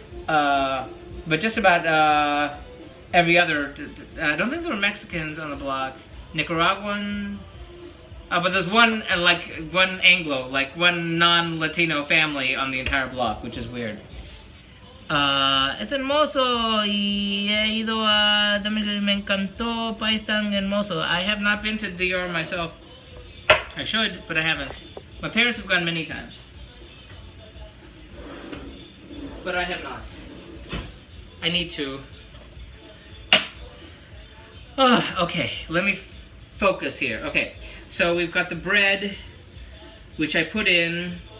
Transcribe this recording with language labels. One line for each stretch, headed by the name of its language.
English: But just about every other, I don't think there were Mexicans on the block. Nicaraguan, but there's one, one Anglo, like one non-Latino family on the entire block, which is weird.
Spanish: Es hermoso y he ido a... Me encantó, país tan hermoso.
English: I have not been to DR myself. I should, but I haven't. My parents have gone many times. But I have not. I need to. Okay, let me focus here. Okay, so we've got the bread, which I put in.